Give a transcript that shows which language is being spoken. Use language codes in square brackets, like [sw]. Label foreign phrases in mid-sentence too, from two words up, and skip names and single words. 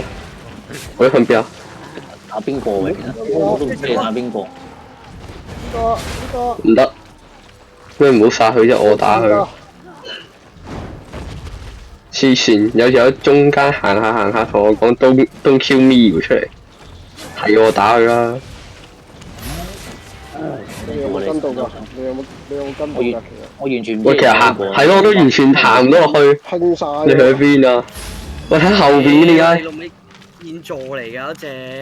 [yue] 我向邊啊？打邊個嘅？其實我都唔知你打邊個。呢個。唔得，咩唔好殺佢啫？我打佢。黐線，有喺中間行下同我講 [en] don't kill me [yue] 出嚟，係我打佢啦。你有冇跟到㗎？你有冇跟到㗎？我完全唔知。喂，其實係咯，我都完全行唔到落去。拼晒。你去邊啊？喂，喺後邊點解？現座嚟㗎嗰隻。